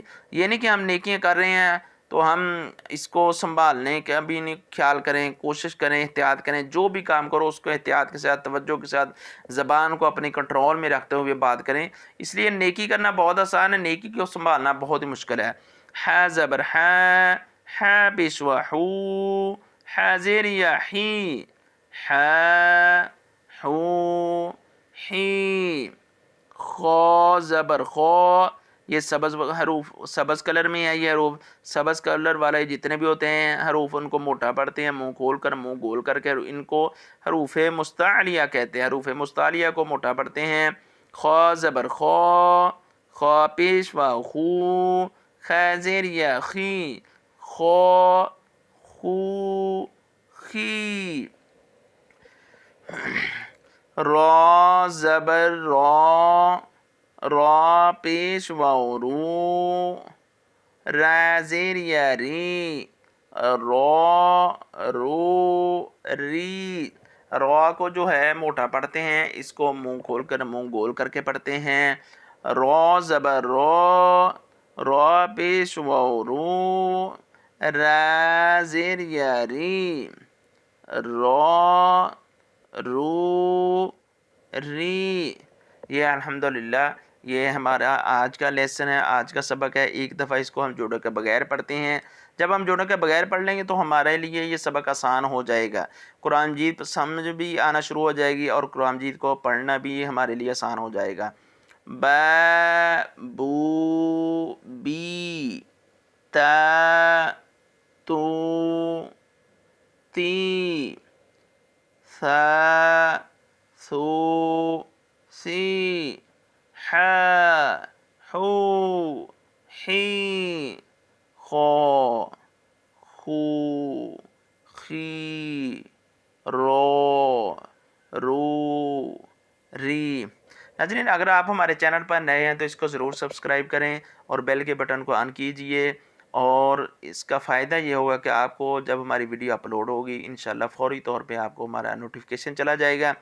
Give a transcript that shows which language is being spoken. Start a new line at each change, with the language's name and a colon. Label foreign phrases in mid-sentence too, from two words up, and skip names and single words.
Urdu: یہ نہیں کہ ہم نیکیاں کر رہے ہیں تو ہم اس کو سنبھالنے کا بھی نہیں خیال کریں، کوشش کریں، احتیاط کریں، جو بھی کام کرو اس کو احتیاط کے ساتھ، توجہ کے ساتھ، زبان کو اپنی کنٹرول میں رکھتے ہوئے بات کریں۔ اس لیے نیکی کرنا بہت آسان ہے، نیکی کو سنبھالنا بہت ہی مشکل ہے۔ ح زبر ح، ح پیش و حو، ح زیر یا حی، ح حو حی، خو زبر خو، یہ سبز حروف سبز کلر میں ہے، یہ حروف سبز کلر والے جتنے بھی ہوتے ہیں حروف ان کو موٹا پڑھتے ہیں، منہ کھول کر منہ گول کر کے، ان کو حروف مستعلیہ کہتے ہیں، حروف مستعلیہ کو موٹا پڑھتے ہیں۔ خو زبر خو، خو پیش و خو، خ زیر یا خی، خو خو خی، را زبر را، را پیش و رو، را زیر یا ری، رو رو ری، را کو جو ہے موٹا پڑھتے ہیں، اس کو منہ کھول کر منہ گول کر کے پڑھتے ہیں۔ را زبر را، را پیش و رو، را زیر یا ری، را رو ری۔ یہ الحمدللہ یہ ہمارا آج کا لیسن ہے، آج کا سبق ہے۔ ایک دفعہ اس کو ہم جوڑے کے بغیر پڑھتے ہیں۔ جب ہم جوڑے کے بغیر پڑھ لیں گے تو ہمارے لیے یہ سبق آسان ہو جائے گا، قرآن مجید سمجھ بھی آنا شروع ہو جائے گی اور قرآن مجید کو پڑھنا بھی ہمارے لیے آسان ہو جائے گا۔ با بو بی، تا تو تی، ثا ثو سی، ح حو حی، خو خو خی، رو رو ری۔ ناظرین، اگر آپ ہمارے چینل پر نئے ہیں تو اس کو ضرور سبسکرائب کریں اور بیل کے بٹن کو آن کیجئے، اور اس کا فائدہ یہ ہوگا کہ آپ کو جب ہماری ویڈیو اپلوڈ ہوگی انشاءاللہ فوری طور پہ آپ کو ہمارا نوٹیفیکیشن چلا جائے گا۔